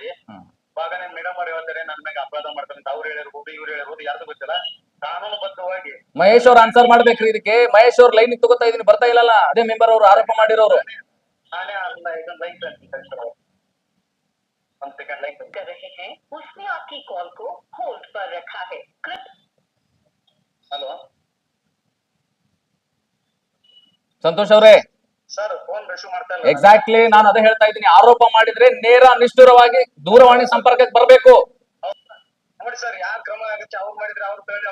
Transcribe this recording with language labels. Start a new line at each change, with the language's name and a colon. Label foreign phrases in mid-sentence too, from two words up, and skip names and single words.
Kannada: ಇವಾಗ ಮೇಡಮ್ ಅವ್ರು ಹೇಳ್ತಾರೆ ನನ್ನ ಮೇಲೆ ಅಪರಾಧ ಮಾಡ್ತಾರೆ ಅಂತ ಅವ್ರು ಹೇಳಿರ್ಬೋದು, ಇವ್ರು ಹೇಳಿರ್ಬೋದು, ಯಾರ್ದು ಗೊತ್ತಿಲ್ಲ. ಕಾನೂನುಬದ್ಧವಾಗಿ ಮಹೇಶ್ ಅವ್ರು ಆನ್ಸರ್ ಮಾಡ್ಬೇಕ್ರಿ ಇದಕ್ಕೆ. ಮಹೇಶ್ ಅವ್ರ ಲೈನ್ ತಗೋತಾ ಇದೀನಿ, ಬರ್ತಾ ಇಲ್ಲ. ಅದೇ ಮೆಂಬರ್ ಅವರು ಆರೋಪ ಮಾಡಿರೋರು. ನಾನೇ ಇದನ್ನ ಲೈನ್ ಒಂದ್ ಸೆಕೆಂಡ್ ಲೈನ್
Hindi: उसने आपकी कॉल को होल्ड पर रखा है.
Kannada: ಹಲೋ ಸಂತೋಷ್ ಅವರೇ, ಸರ್ ಫೋನ್ ರಿಸೀವ್ ಮಾಡ್ತಾ ಇಲ್ಲ. ಎಕ್ಸಾಕ್ಟ್ಲಿ ನಾನು ಅದೇ ಹೇಳ್ತಾ ಇದ್ದೀನಿ, ಆರೋಪ ಮಾಡಿದ್ರೆ ನೇರ ನಿಷ್ಠುರವಾಗಿ ದೂರವಾಣಿ ಸಂಪರ್ಕಕ್ಕೆ ಬರಬೇಕು ನೋಡಿ ಸರ್. ಯಾವ ಕ್ರಮ ಆಗುತ್ತೆ ಅವ್ರು ಮಾಡಿದ್ರೆ ಅವ್ರು